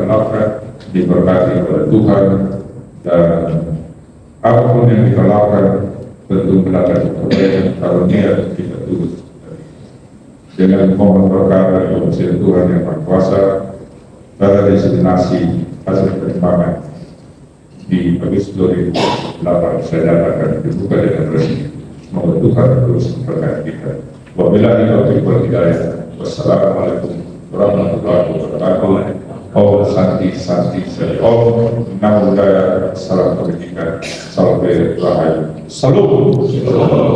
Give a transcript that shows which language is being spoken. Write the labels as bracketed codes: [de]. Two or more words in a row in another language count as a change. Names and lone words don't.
[id] lakukan diberkati oleh Tuhan, dan apapun yang kita lakukan tentu mendatangkan kebaikan karunia kita terus dengan mohon berkah dari kebesaran Tuhan yang Maha Kuasa pada destinasi hasil pertimbangan di Agustus 2008 saya nyatakan dibuka dengan resmi. Semoga Tuhan terus memberkati kita. [ar] وبالله التوفيق والهداية. والسلام عليكم ورحمة الله وبركاته. [sa] Om Santi Santi Om [pi] Namo Buddhaya. [id] Salam kebajikan, salam rahayu. Salam.